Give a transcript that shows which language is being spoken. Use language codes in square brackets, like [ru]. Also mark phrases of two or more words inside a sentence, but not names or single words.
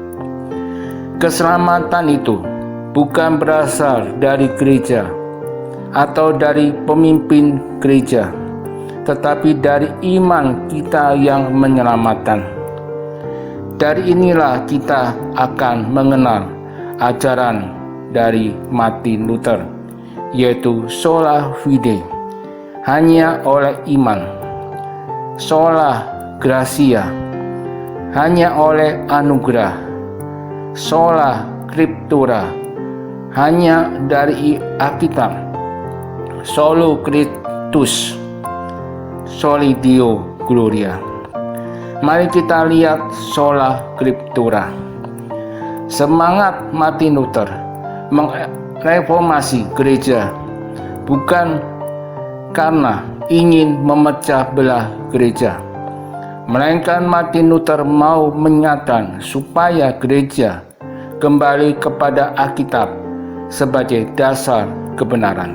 [id] Keselamatan itu bukan berasal dari gereja atau dari pemimpin gereja, tetapi dari iman kita yang menyelamatkan. Dari inilah kita akan mengenal ajaran dari Martin Luther, yaitu [la] sola fide, [id] hanya oleh iman, [la] sola gratia, [id] hanya oleh anugerah, [la] sola scriptura, [id] hanya dari Alkitab, [la] solo Christus, soli Deo gloria. [id] Mari kita lihat [la] sola scriptura. [id] Semangat Martin Luther mereformasi gereja bukan karena ingin memecah belah gereja, melainkan Martin Luther mau menyatakan supaya gereja kembali kepada Alkitab sebagai dasar kebenaran.